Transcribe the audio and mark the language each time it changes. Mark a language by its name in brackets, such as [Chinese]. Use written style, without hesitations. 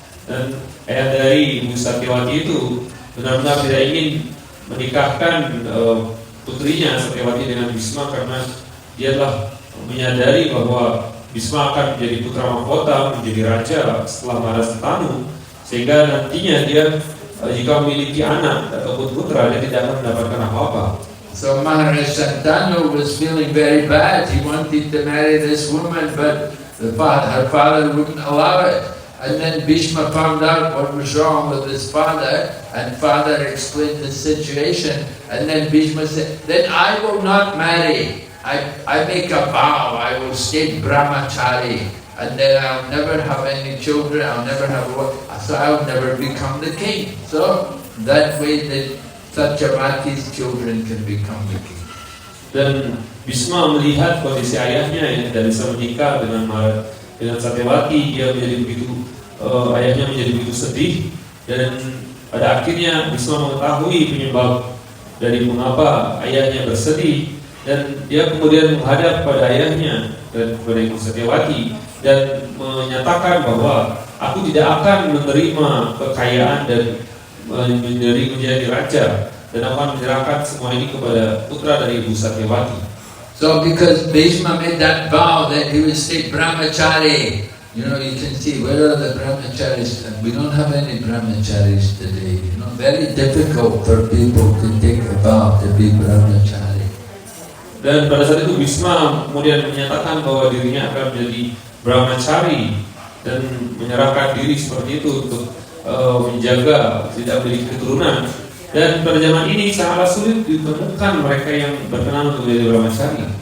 [Indonesian] Dan ayah dari Ibu Satyavati itu benar-benar tidak ingin menikahkan putrinya Satyavati dengan Bhishma karena dia telah menyadari bahwa Bhishma akan menjadi putra mahkota, menjadi raja setelah Maharaj Santanu, sehingga nantinya dia jika memiliki anak ataupun putra dia tidak akan mendapatkan apa-apa. [English] So Maharaj Santanu was feeling very bad. He wanted to marry this woman, but her father wouldn't allow it. And then Bhishma found out what was wrong with his father, and father explained the situation, and then Bhishma said, then I will not marry. I make a vow, I will stay brahmachari, and then I'll never have any children, I'll never have a wife, so I'll never become the king. So that way the Satyavati's children can become the king. [Indonesian] Dan Bhishma melihat kondisi ayahnya yang tidak bisa menikah dengan Satyavati, dia menjadi begitu ayahnya menjadi begitu sedih, dan pada akhirnya Bhishma mengetahui penyebab dari mengapa ayahnya bersedih, dan dia kemudian menghadap pada ayahnya dan kepada Ibu Satyavati dan menyatakan bahwa aku tidak akan menerima kekayaan dan menjadi raja, dan akan menyerahkan semua ini kepada putra dari Ibu Satyavati. [English] So because Bhishma made that vow that he would stay brahmachari, you can see where are the brahmacharis? We don't have any brahmacharis today. Very difficult for people to take a vow to be brahmachari. [Indonesian] Dan pada saat itu Bhishma kemudian menyatakan bahwa dirinya akan menjadi brahmachari dan menyerahkan diri seperti itu untuk menjaga tidak memiliki keturunan. Dan pada zaman ini sangatlah sulit ditemukan mereka yang berkenan untuk menjadi brahmachari.